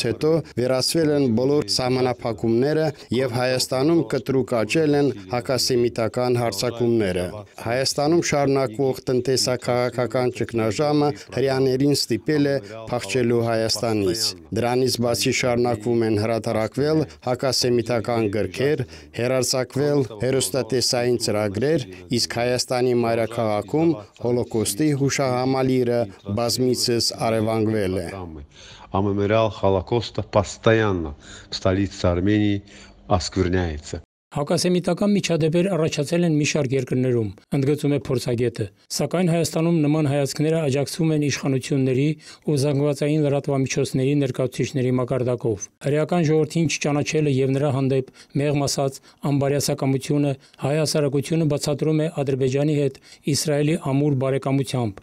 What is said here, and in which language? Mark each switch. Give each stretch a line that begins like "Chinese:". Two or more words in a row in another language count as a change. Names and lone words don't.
Armenian: հետո վերացվել են բոլոր սահմանափակումները եւ Հայաստանում կտրուկ աճել են հակասեմիտական հարձակումները։ Հայաստանում շարունակվող տնտեսական ճգնաժամը հրեաներին ստիպել է փախչելու Հայաստանից։ Դրանից բացի շարունակվում են հրատարակվել հակասեմիտական գրքեր, հեռարձակվել հեռուստատեսային ծրագրեր, իսկ Հայաստանի մայրաքաղաքում հոլոկոստի հուշահամալիրը բազմիցս առևանգվել է։
Russian: А мемориал Холокоста постоянно в столице Армении оскверняется.
Armenian: Հակասեմիտական միջադեպեր առաջացել են մի շարք երկրներում, ընդգծում է փորձագետը, սակայն Հայաստանում նման հայացքները աջակցվում են իշխանությունների ու զանգվածային լրատվամիջոցների ներկայացուցիչների մակարդակով։ Հրեական ժողովրդին չճանաչելը եւ նրա հանդեպ մեղմ ասած անբարյացակամությունը հայ հասարակությունը բացատրում է Ադրբեջանի հետ Իսրայելի ամուր բարեկամությամբ,